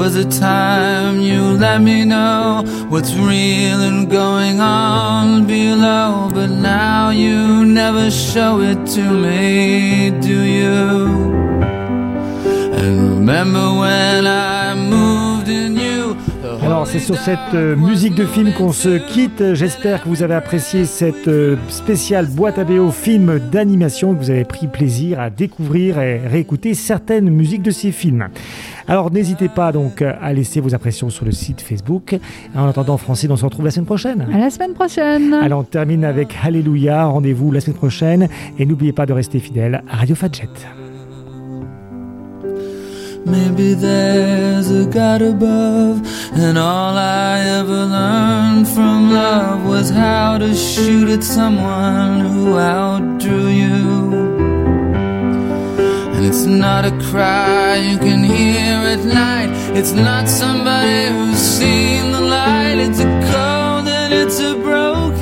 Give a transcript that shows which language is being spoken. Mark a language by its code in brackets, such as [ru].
[en] Time you let me know what's real and going on below, but now you never show it to me, do you? And remember when I moved in you. [fr] Alors c'est sur cette musique de film qu'on se quitte. J'espère que vous avez apprécié cette spéciale boîte à BO film d'animation, que vous avez pris plaisir à découvrir et réécouter certaines musiques de ces films. Alors n'hésitez pas donc à laisser vos impressions sur le site Facebook. En attendant, Francine, on se retrouve la semaine prochaine. À la semaine prochaine. Alors on termine avec Alléluia, rendez-vous la semaine prochaine. Et n'oubliez pas de rester fidèle à Radio Fadjet. [en] Maybe there's a God above, and all I ever learned from love was how to shoot at someone who outdrew you. And it's not a cry you can hear at night, it's not somebody who's seen the light, it's a cold and it's a broken.